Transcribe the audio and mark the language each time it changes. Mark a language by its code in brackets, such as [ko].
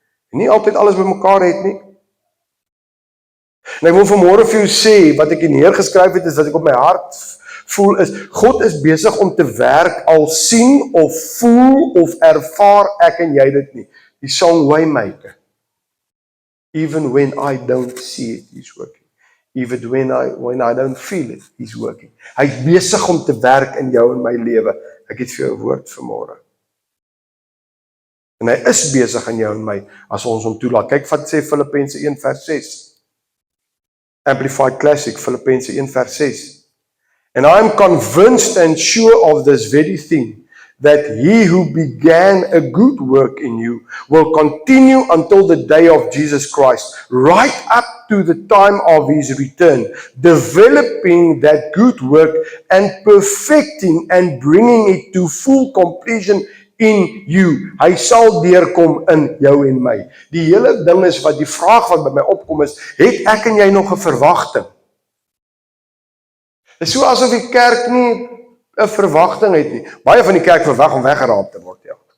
[af] En nie altyd alles bymekaar het nie. En ek wil vanmôre vir jou sê, wat ek hier neergeskryf het, is wat ek op my hart voel is, God is besig om te werk, al sien of voel of ervaar ek en jy dit nie. Die song Waymaker. [en] Even when I don't see it, he's working. Even when I don't feel it, he's working. [af] Hy is besig om te werk in jou en my lewe. Ek het vir jou 'n woord vanmôre. En hy is besig in jou en my, as ons hom toelaat. Kyk wat sê Filippense 1 vers 6. Amplified Classic, Filippense 1 vers 6. [en] And I am convinced and sure of this very thing, that he who began a good work in you will continue until the day of Jesus Christ, right up to the time of his return, developing that good work and perfecting and bringing it to full completion in you. [af] Hy sal deurkom in jou en my. Die hele ding is, wat die vraag wat by my opkom is, het ek en jy nog 'n verwagting? Dit is so asof die kerk nie 'n verwagting het nie. Baie van die kerk verwag om weggeraap te word, ja.